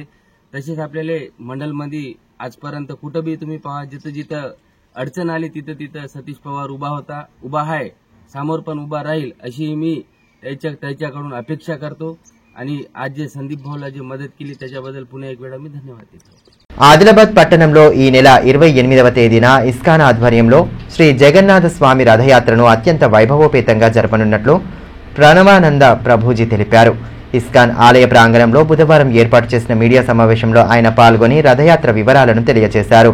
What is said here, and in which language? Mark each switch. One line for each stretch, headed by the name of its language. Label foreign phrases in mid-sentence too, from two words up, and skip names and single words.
Marathi: तसेच आपल्याला मंडलमध्ये आजपर्यंत कुठं बी तुम्ही पहा जिथं अडचण आली तिथं सतीश पवार उभा आहे, समोर पण उभा राहील अशी मी त्याच्याकडून अपेक्षा करतो. आणि आज जे संदीप भाऊला जे मदत केली त्याच्याबद्दल पुन्हा एक वेळा मी धन्यवाद देतो.
Telugu: ఆదిలాబాద్ పట్టణంలో ఈ నెల 28వ తేదీన ఇస్కాన్ ఆధ్వర్యంలో శ్రీ జగన్నాథ స్వామి రథయాత్రను అత్యంత వైభవోపేతంగా జరపనున్నట్లు ప్రణవానంద ప్రభుజీ తెలిపారు. ఇస్కాన్ ఆలయ ప్రాంగణంలో బుధవారం ఏర్పాటు చేసిన మీడియా సమావేశంలో ఆయన పాల్గొని రథయాత్ర వివరాలను తెలియజేశారు.